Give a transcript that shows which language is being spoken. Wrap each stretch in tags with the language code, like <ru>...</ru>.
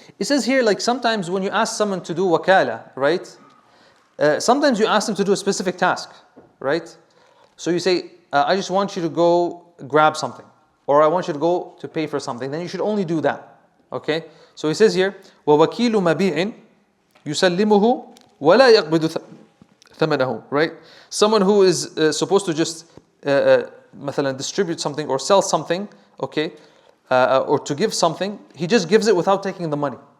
<en>It says here, like sometimes when you ask someone to do wakala, right? Sometimes you ask them to do a specific task, right? So you say, I just want you to go grab something, or I want you to go to pay for something. Then you should only do that, okay? So he says</en> <ar>here, ووكيل مبيع يسلمه ولا يقبض ثمنه, right?</ar> <en>Someone who is supposed to just مثلا distribute something or sell something, okay, or to give something, he just gives it without taking the money.</en>